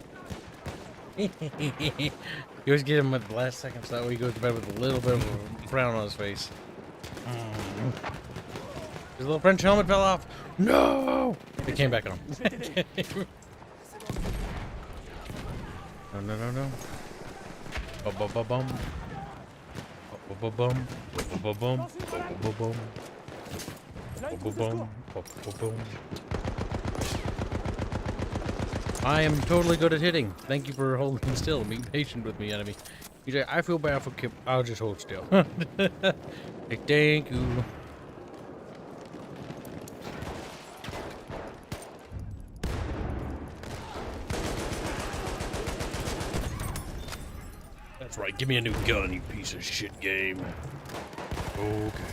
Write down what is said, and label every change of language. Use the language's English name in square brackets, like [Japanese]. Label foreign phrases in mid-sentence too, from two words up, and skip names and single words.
[English] You always get him at the last second, so that way he goes to bed with a little bit of a frown on his face. His little French helmet fell off. No! It came back on. No. Ba-ba-ba-bum. Ba-ba-bum. Ba-ba-bum. Ba-ba-bum. Ba-ba-bum. Ba-ba-bum. I am totally good at hitting. Thank you for holding still and being patient with me, enemy. You say, I feel bad for Kip. I'll just hold still. Hey, thank you. That's right. Give me a new gun, you piece of shit game. Okay.